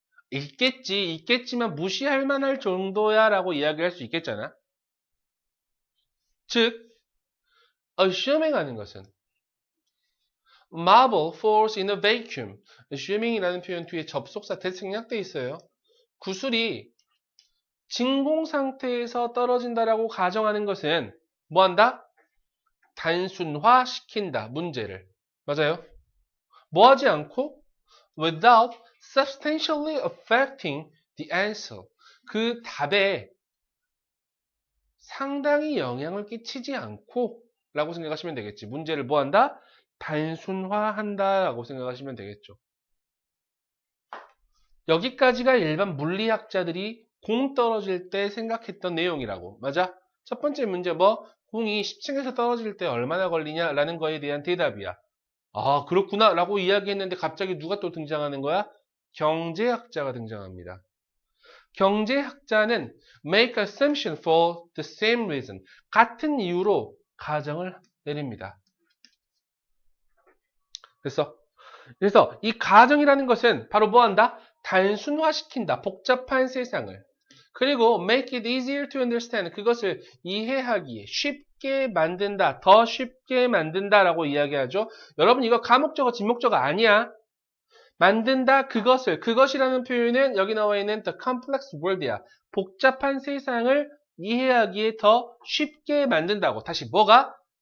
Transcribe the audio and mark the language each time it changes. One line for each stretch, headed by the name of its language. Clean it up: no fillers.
Korean: 있겠지만 무시할 만할 정도야 라고 이야기할 수 있겠잖아. 즉,
English: assuming
Korean: 하는 것은
English: marble falls in a vacuum.
Korean: assuming이라는 표현 뒤에 접속사 that 생략돼 있어요. 구슬이 진공 상태에서 떨어진다라고 가정하는 것은 뭐 한다? 단순화시킨다, 문제를. 맞아요? 뭐 하지 않고?
English: without substantially affecting the answer.
Korean: 그 답에 상당히 영향을 끼치지 않고 라고 생각하시면 되겠지. 문제를 뭐 한다? 단순화한다 라고 생각하시면 되겠죠. 여기까지가 일반 물리학자들이 공 떨어질 때 생각했던 내용이라고. 맞아? 첫 번째 문제 공이 10층에서 떨어질 때 얼마나 걸리냐 라는 거에 대한 대답이야. 아, 그렇구나 라고 이야기했는데 갑자기 누가 또 등장하는 거야? 경제학자가 등장합니다. 경제학자는
English: make assumption for the same reason.
Korean: 같은 이유로 가정을 내립니다. 그래서 이 가정이라는 것은 바로 뭐 한다? 단순화시킨다. 복잡한 세상을. 그리고
English: make it easier to understand.
Korean: 그것을 이해하기에 쉽게 만든다. 더 쉽게 만든다라고 이야기하죠. 여러분 이거 가목적어, 진목적어 아니야. 만든다 그것이라는 표현은 여기 나와 있는 the complex world이야. 복잡한 세상을 이해하기에 더 쉽게 만든다고. 다시 뭐가?